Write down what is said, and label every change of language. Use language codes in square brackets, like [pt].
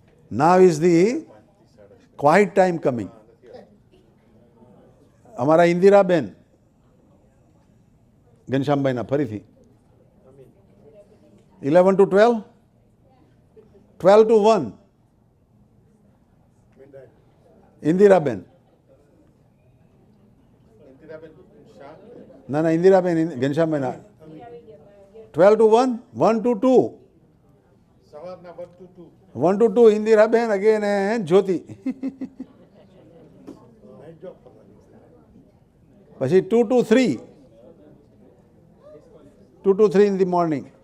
[en] Now is the quiet time coming. [gu] અમારા ઇન્દિરાબેન ઘનશ્યામભાઈના ફરીથી [en] 11 to 12, 12 to 1, Midnight. [gu] Indiraben. [en] Indiraben Shah. [gu] ના ઇન્દિરાબેન ઘનશ્યામભાઈના [en] 12 to 1, 1 to 2, [gu] સવારના [en] 1 to 2. 1 to 2 [gu] Indiraben [en] again and [gu] Jyoti. [en] Night job [gu] કરવાની. પછી [en] 2 to 3, 2 to 3 in the morning.